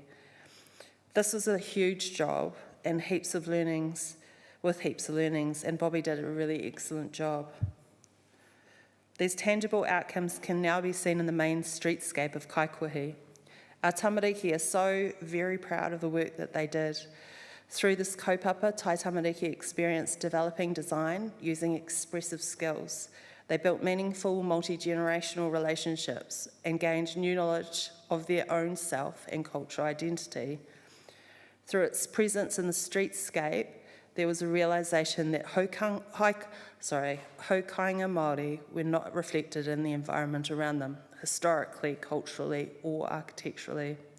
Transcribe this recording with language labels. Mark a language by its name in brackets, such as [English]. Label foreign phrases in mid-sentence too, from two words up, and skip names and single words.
[English] This was a huge job and heaps of learnings, and Bobby did a really excellent job. These tangible outcomes can now be seen in the main streetscape of Kaikohe. Our tamariki are so very proud of the work that they did. Through this kaupapa, [Māori] tai tamariki [English] experienced developing design using expressive skills. They built meaningful multi-generational relationships and gained new knowledge of their own self and cultural identity. Through its presence in the streetscape, there was a realisation that [Māori] hokainga Māori [English] were not reflected in the environment around them, historically, culturally, or architecturally.